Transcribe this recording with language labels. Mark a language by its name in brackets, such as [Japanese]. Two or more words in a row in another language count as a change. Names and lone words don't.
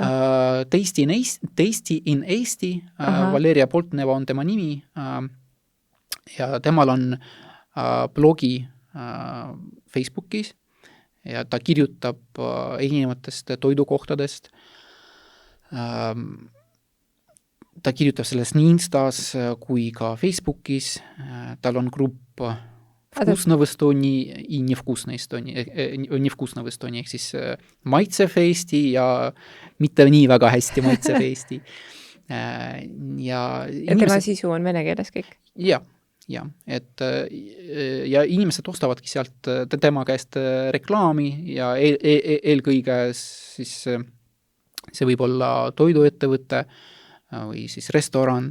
[Estonian] Tasty in Eesti, Valeria Poltneva on tema nimi ja temal on blogi Facebookis ja ta kirjutab erinevatest toidukohtadest. Ta kirjutab sellest nii Instas kui ka Facebookis. Tal on grupp Вкусно в Эстонии и невкусно в Эстонии, ehk siis maitsev Eesti ja mitte nii väga hästi maitsev Eesti. Ja tema sisu on vene keeles kõik? Ja, et ja inimesed ostavadki sealt tema käest reklaami ja eelkõige siis see võib olla toiduettevõte või siis restoran.